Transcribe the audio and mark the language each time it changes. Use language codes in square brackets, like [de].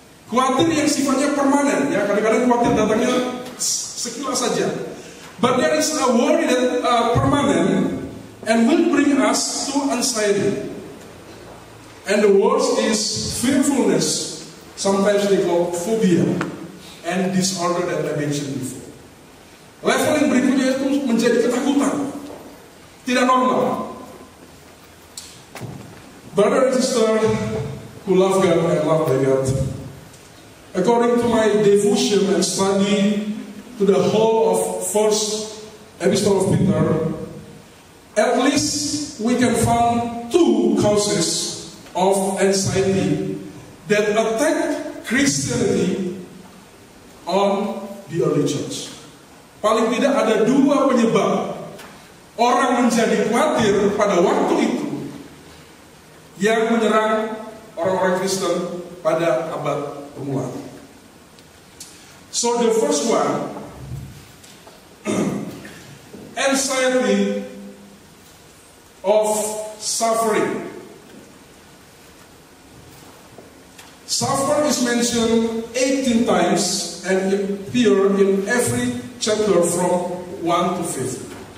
[id] Khawatir yang sifatnya permanen, ya kadang-kadang khawatir datangnya sekilas saja. [en] But there is a worry that permanent and will bring us to anxiety. And the worst is fearfulness. Sometimes they call phobia and disorder that I mentioned before. [id] Level yang berikutnya itu menjadi ketakutan, tidak normal. [en] Brother and sister who love God and love by God, according to my devotion and study to the whole of first epistle of Peter, at least we can find two causes of anxiety that attack Christianity on the early church. [id] Paling tidak ada dua penyebab orang menjadi khawatir pada waktu itu yang menyerang orang-orang Kristen pada abad permulaan. [en] So the first one, anxiety of suffering. Suffer is mentioned 18 times and appear in every chapter from 1 to 5.